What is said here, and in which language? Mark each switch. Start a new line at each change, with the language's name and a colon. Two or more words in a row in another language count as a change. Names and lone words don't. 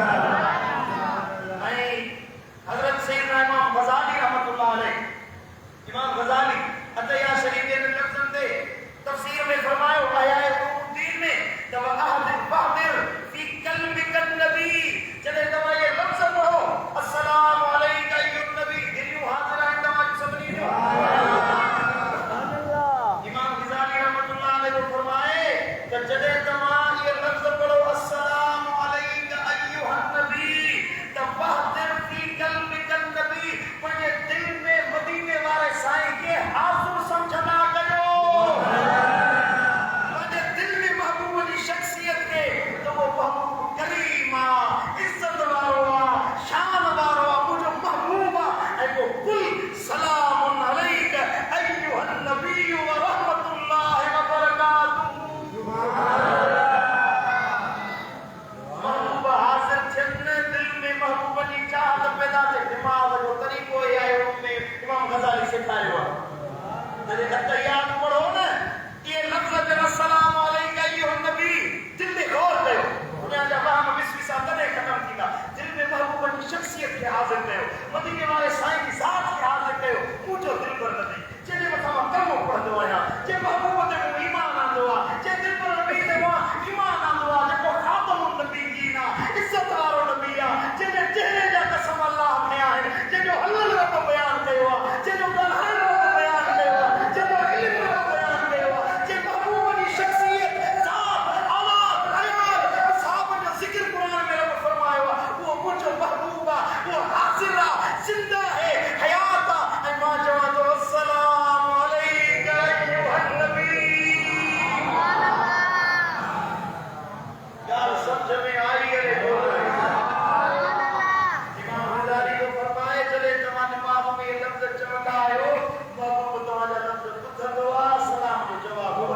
Sindhi: ऐं हज़रत सैयदना इमाम ग़ज़ाली
Arabic: رحمة الله عليه
Sindhi: इमाम ग़ज़ाली अतहियात शरीफ जे लफ़्ज़नि ते तफ़सीर में फरमायो आया उलूमुद्दीन में त
Arabic: وأحضر في قلبك نبي
Sindhi: जॾहिं तव्हां इहे लफ़्ज़ पढ़ो
Arabic: السلام عليك أيها النبي
Sindhi: दिलियूं हाज़िर आहिनि तव्हां जो सभिनी जो इमाम ग़ज़ाली
Arabic: رحمة الله عليه
Sindhi: जो फरमाए त जॾहिं तव्हां इहे लफ़्ज़ पढ़ो
Arabic: السلام عليك أيها
Sindhi: नबी त
Arabic: وأحضر في قلبك نبي
Sindhi: पंहिंजे दिल में मदीने वारे साईं खे हाज़िर समझंदा कयो पंहिंजे दिल में महबूब जी शख़्सियत खे त उहो महबूब करीम आहे इज़त वारो आहे शान वारो आहे मुंहिंजो महबूब आहे ऐं पोइ
Arabic: قل سلامٌ عليك أيها النبي ورحمة الله وبركاته
Sindhi: महबूब हाज़िर थियनि दिल में महबूब जी चाहत पैदा थिए दिमाग़ जो तरीक़ो इहो आहे उनमें इमाम ग़ज़ाली सेखारियो आहे जॾहिं अतहियात पढ़ो न इहे लफ़्ज़ जॾहिं
Arabic: السلام عليك أيها النبي
Sindhi: दिल में गौर कयो उनजा जा वहम विसविसा तॾहिं ख़तमु थींदा दिल में महबूब जी शख़्सियत खे हाज़िर कयो मदीने वारे साईं जी ज़ात खे हाज़िर कयो मुंहिंजो दिल पर नबी जंहिंजे मथां मां कलमो पढ़ंदो आहियां जे महबूब ते मूं ईमान आंदो आहे जे दिल पर नबी ते मां ईमान आंदो आहे जेको ख़ातमुन नबीयीन आहे इज़त वारो नबी आहे जंहिंजे चहिरे जा कसम अल्लाह खयां आहिनि जंहिंजो हलल रब बयान कयो आहे जंहिंजो ॻाल्हाइण रब बयान कयो आहे जंहिंजो इल्म रब बयान कयो आहे जे महबूब जी शख़्सियत ज़ात औलाद अयाल असहाब जो ज़िक्र क़ुरान में रब फरमायो आहे उहो मुंहिंजो महबूब आहे उहो हाज़िर आहे ज़िंदा है हयात आहे ऐं मां चवां थो
Arabic: السلام عليك أيها النبي
Sindhi: ॻाल्हि सम्झ में आई अरे बोल इमाम ग़ज़ाली जो फरमाए जॾहिं तव्हां निमाज़ में इहे लफ़्ज़ चवंदा आहियो महबूब तव्हांजा लफ़्ज़ ॿुधंदो आहे सलाम जो जवाब